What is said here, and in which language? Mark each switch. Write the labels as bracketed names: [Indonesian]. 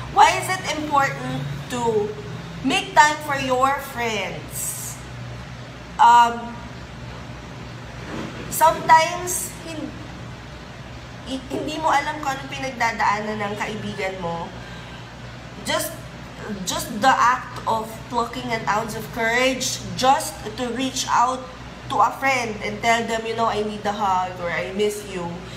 [English] Why is it important to make time for your friends? [Filipino] Sometimes, hindi mo alam kung ano pinagdadaanan ng kaibigan mo. [English] Just the act of plucking an ounce of courage just to reach out to a friend and tell them, you know, I need a hug or I miss you.